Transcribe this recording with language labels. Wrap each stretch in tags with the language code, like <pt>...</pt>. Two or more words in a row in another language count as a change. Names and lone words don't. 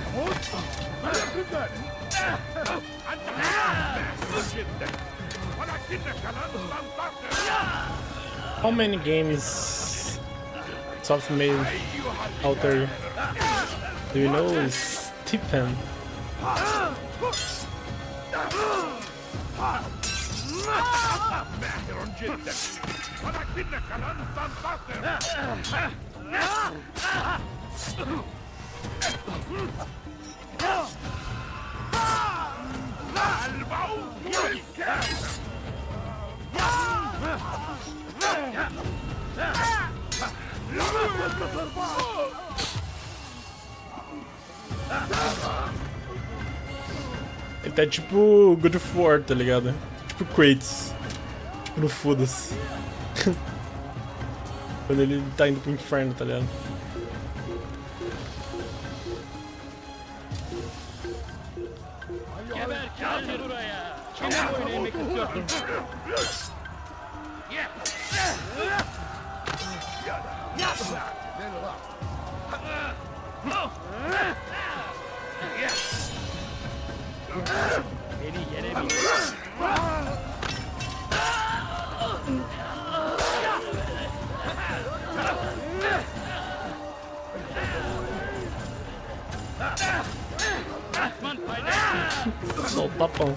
<en>How many games Soft made out there? Do you know Stephen?</en> <ar>ماهر جدا ولكنك لن تنتصر. الموت والكافر.</ar> <pt>Ele tá tipo God of War, tá ligado? Tipo Kratos. Tipo no foda-se. Quando ele tá indo pro inferno, tá ligado?</pt> <tr>Gel buraya. Kime boyun eğmek istiyorsun? Beni yenemeyeceksin.</tr> <pt>Só o tapão.</pt>